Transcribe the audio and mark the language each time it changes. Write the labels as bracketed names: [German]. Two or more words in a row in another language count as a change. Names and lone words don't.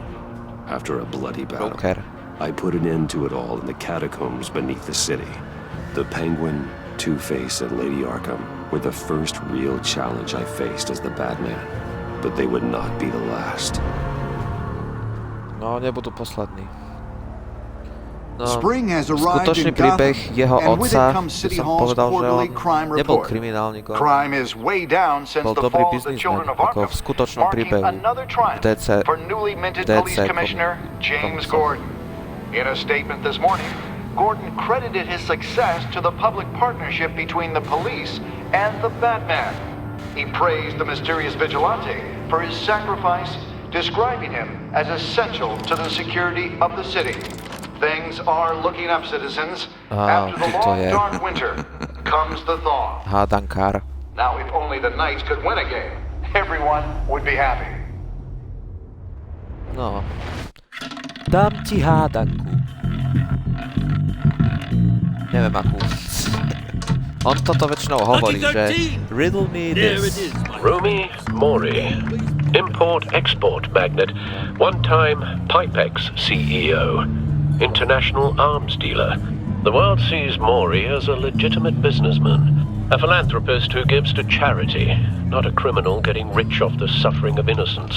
[English] After a bloody battle, I put an end to it all in the catacombs beneath the city. The Penguin, Two-Face, and Lady Arkham were the first real challenge I faced as the Batman, but they would not be the last. [Slovak] No, nebudú poslední. No, [English] Spring has arrived [Slovak] skutočný [English] in [Slovak] príbeh [English] Gotham, [Slovak] jeho [English] and with it [Slovak] otca, [English] comes [Slovak] by [English] City [Slovak] som [English] Hall's [Slovak] povedal, že on [English] quarterly crime [Slovak] nebol [English] report. [Slovak] kriminálnikom, [English] Crime is way down since [Slovak] bol [English] the [Slovak] dobrý [English] fall of the [Slovak] biznismen, [English] children of [Slovak] ako [English] Arkham, [Slovak] v skutočnom [English] marking [Slovak] príbehu [English] another [Slovak] v [English] triumph [Slovak] DC, [English] for newly minted DC police commissioner James Gordon. In a statement this morning, Gordon credited his success to the public partnership between the police and the Batman. He praised the mysterious vigilante for his sacrifice, describing him as essential to the security of the city. Things are looking up, citizens. After the long, dark winter comes the thaw. [Slovak] Hádankár. [English] Now, if only the Knights could win a game, everyone would be happy. [Slovak] No. Dám ti hádanku. Neviem akú. On toto väčšinou hovorí, že [English] riddle me this. Rumi Mori, import-export magnate, one-time Pipex CEO, international arms dealer. The world sees Mori as a legitimate businessman, a philanthropist who gives to charity, not a criminal getting rich off the suffering of innocence.